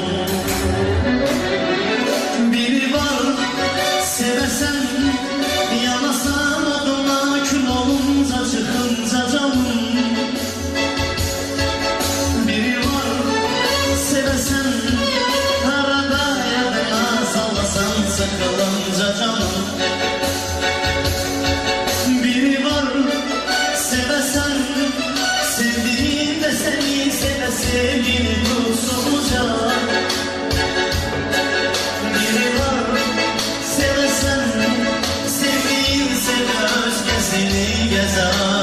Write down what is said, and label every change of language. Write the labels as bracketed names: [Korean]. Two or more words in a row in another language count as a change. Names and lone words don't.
[Azerbaijani] Biri var, sevəsən, yanasan oduna kül olunca çıxınca canım. Biri var, sevəsən, arada yadına sallasan sıxılınca canım. Biri var, sevəsən, [Turkish] sevdiğin de seni seve sevgini tutsunca. [Azerbaijani] Biri var, sevəsən, [Turkish] sevdiğin seve özgesini gezer.